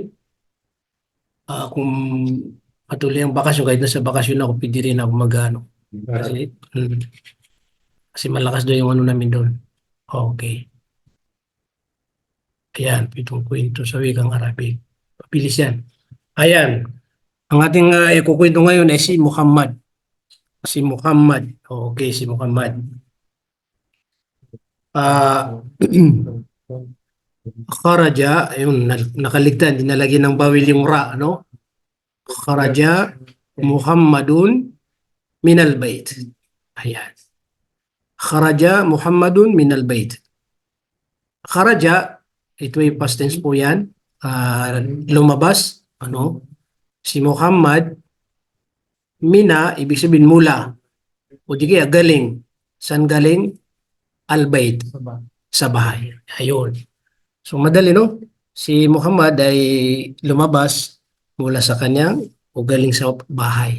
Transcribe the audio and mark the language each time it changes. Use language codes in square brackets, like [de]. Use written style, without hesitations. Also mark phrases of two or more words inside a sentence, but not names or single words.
[tl] Kung patuloy ang bakasyon, kahit nasa bakasyon ako, pwede rin ako kasi malakas doon yung namin doon. Okay. Ayan, pitong kwento sa wikang Arabic. Pabilis yan. Ayan. Ang ating ikukwento ngayon ay si Muhammad. Si Muhammad. Okay, si Muhammad. [ar] Kharaja, [tl] ayun, nakaligtan, dinalagyan ng bawil yung ra, [ar] Kharaja Muhammadun minal bait. [tl] Ayan. [ar] Kharaja Muhammadun minal bait. Kharaja, [tl] ito ay [en] past tense [tl] po yan. Lumabas, si Muhammad, mina, ibig sabihin mula. O di kaya galing. Saan galing? Al-bait. Sa bahay. Ayun. So madali, si Muhammad ay lumabas mula sa kanyang o galing sa bahay.